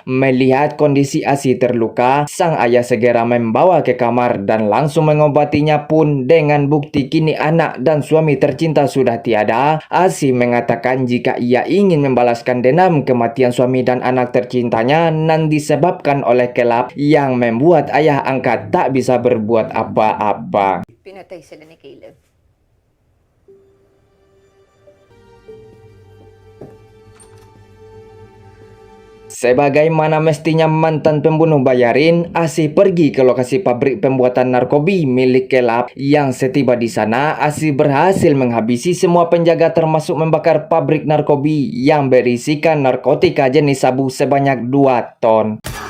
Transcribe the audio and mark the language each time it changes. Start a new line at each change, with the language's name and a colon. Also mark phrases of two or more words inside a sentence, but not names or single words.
Indonesian: Melihat kondisi Asih terluka, sang ayah segera membawa ke kamar dan langsung mengobatinya pun dengan bukti kini anak dan suami tercinta sudah tiada. Asih mengatakan jika ia ingin membalas dendam kematian suami dan anak tercintanya nan disebabkan oleh Kelab yang membuat ayah angkat tak bisa berbuat apa-apa.
Filipino: Pinatay sila ni Caleb.
Indonesian: Sebagaimana mestinya mantan pembunuh bayarin, Asih pergi ke lokasi pabrik pembuatan narkobi milik Kelab. Yang setiba di sana, Asih berhasil menghabisi semua penjaga termasuk membakar pabrik narkobi yang berisikan narkotika jenis sabu sebanyak 2 ton.